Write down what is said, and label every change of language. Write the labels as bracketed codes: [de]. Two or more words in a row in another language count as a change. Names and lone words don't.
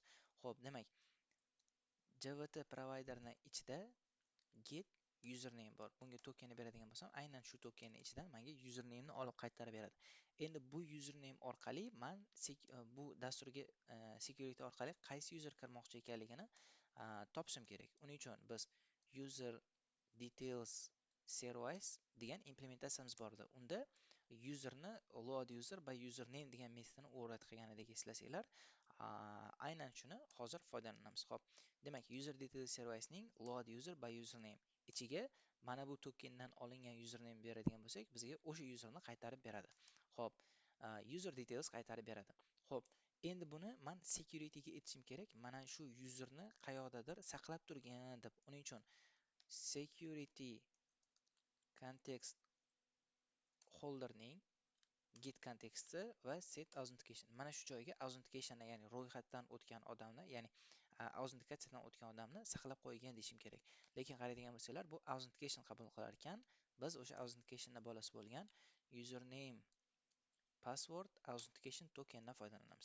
[uz] Xo'p, demak JWT providerni ichida [en] get username [uz] bor. Bunga tokenni beradigan bo'lsam, aynan shu tokenning ichidan menga username ni olib qaytarib beradi. Endi bu username orqali men bu dasturga security orqali qaysi user kirmoqchi ekanligini topishim kerak. Uning uchun biz [en] user details service [uz] degan implementatsiyamiz bor edi. Unda userni [en] load user by username [uz] degan metodni override qilganidek eslasanglar, aynan shuni hozir foydalanamiz. Xo'p, demak [en] user details service [uz] ning [en] load user by username [uz] ichiga mana bu tokendan olingan username beradigan bo'lsak, bizga o'sha userni qaytarib beradi. Xo'p, [en] user details [uz] qaytarib beradi. Xo'p, endi buni men security ga aytishim kerak. Mana shu userni qayoqdadir saqlab turgan deb. Uning uchun [en] security context holderning get contexti [uz] va [en] set authentication. [uz] Mana shu joyga authentication, ya'ni ro'yxatdan o'tgan odamni, ya'ni autentikatsiyadan o'tgan odamni saqlab qo'ygan deyishim kerak. Lekin qaraydigan bo'lsanglar, bu authentication qabul qilar ekan, biz o'sha authenticationning bolasi bo'lgan [en] username password authentication tokendan [uz] foydalanamiz.